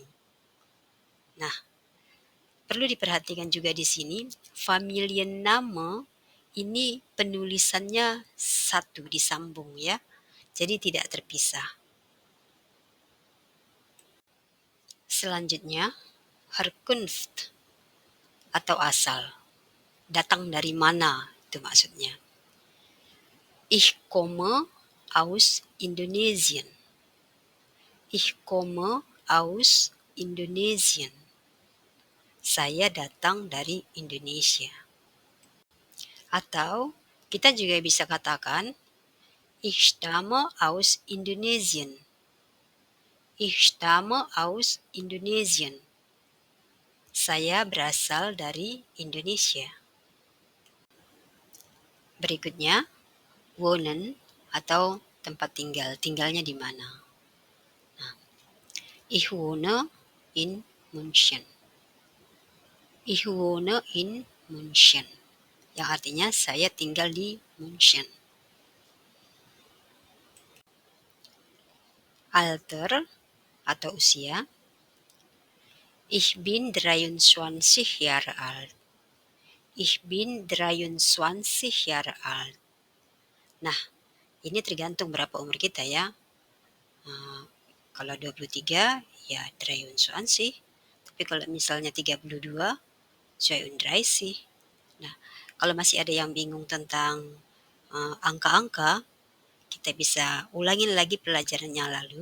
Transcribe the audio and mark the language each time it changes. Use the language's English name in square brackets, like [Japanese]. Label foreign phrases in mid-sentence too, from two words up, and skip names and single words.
[Indonesian] Nah, perlu diperhatikan juga di sini, Familienname ini penulisannya satu disambung ya. Jadi tidak terpisah. Selanjutnya, Herkunft atau asal. Datang dari mana itu maksudnya. [German] Ich komme aus Indonesien. Ich komme aus Indonesien. [Indonesian] Saya datang dari Indonesia. Atau kita juga bisa katakan, [German] Ich stamme aus Indonesien. Ich stamme aus Indonesien. [Indonesian] Saya berasal dari Indonesia. Berikutnya, wohnen atau tempat tinggal. Tinggalnya di mana? Nah, [German] Ich wohne in München. Ich wohne in München. [Indonesian] Yang artinya saya tinggal di München. Alter atau usia. [German] Ich bin 23 Jahre alt. Ich bin 23 Jahre alt. [Indonesian] Nah, Ini tergantung berapa umur kita ya. Kalau 23 ya 23 tapi kalau misalnya 32 sih. Nah, kalau masih ada yang bingung tentang angka-angka, kita bisa ulangin lagi pelajaran yang lalu.